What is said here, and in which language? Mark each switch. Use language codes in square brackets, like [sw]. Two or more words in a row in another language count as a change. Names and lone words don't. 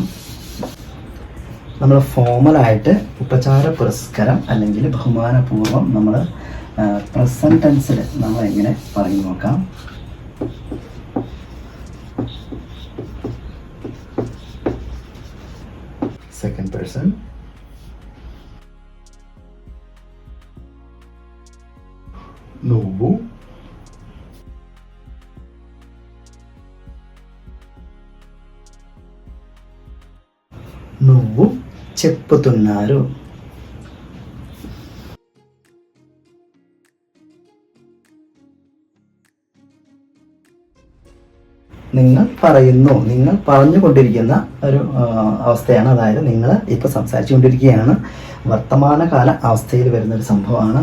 [ml] നമ്മൾ ഫോമലായിട്ട് ഉപചാര പുരസ്കാരം അല്ലെങ്കിൽ ബഹുമാനപൂർവ്വം നമ്മൾ [en] present tense [ml] നമ്മൾ എങ്ങനെ പറയും നോക്കാം. [en] second person. [te] నువ్వు నువ్వు చెప్పుతున్నారు. [ml] നിങ്ങൾ പറയുന്നു. നിങ്ങൾ പറഞ്ഞുകൊണ്ടിരിക്കുന്ന ഒരു അവസ്ഥയാണ്. അതായത് നിങ്ങൾ ഇപ്പോൾ സംസാരിച്ചു കൊണ്ടിരിക്കുകയാണ്. വർത്തമാനകാല അവസ്ഥയിൽ വരുന്നൊരു സംഭവമാണ്.